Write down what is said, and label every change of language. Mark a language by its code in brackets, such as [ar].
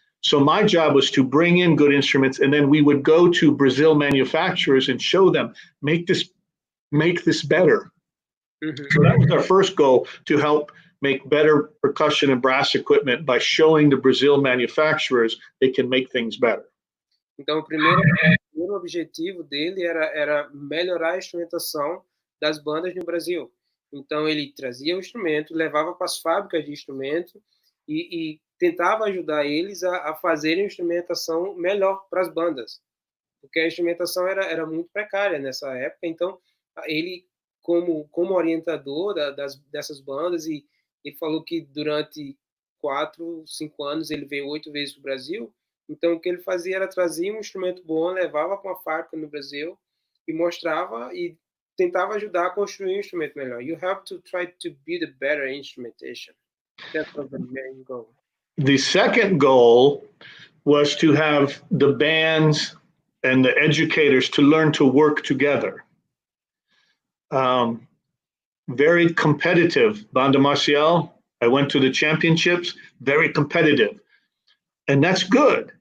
[en] So my job was to bring in good instruments, and then we would go to Brazil manufacturers and show them, make this better. So that was our first goal, to help make better percussion and brass equipment by showing the Brazil manufacturers they can make things better. [pt] Então, o primeiro objetivo dele era melhorar a instrumentação das bandas no Brasil. Então, ele trazia o instrumento, levava para as fábricas de instrumento e tentava ajudar eles a fazerem a instrumentação melhor para as bandas, porque a instrumentação era muito precária nessa época. Então, ele, como orientador dessas bandas, e ele falou que durante 4, 5 anos ele veio 8 vezes para o Brasil. Então, o que ele fazia era trazer um instrumento bom, levava para uma fábrica no Brasil e mostrava e tentava ajudar a construir um instrumento melhor. [en] You have to try to build a better instrumentation. That was the main goal. The second goal was to have the bands and the educators to learn to work together. Very competitive. Banda Marcial, I went to the championships, very competitive. And that's good.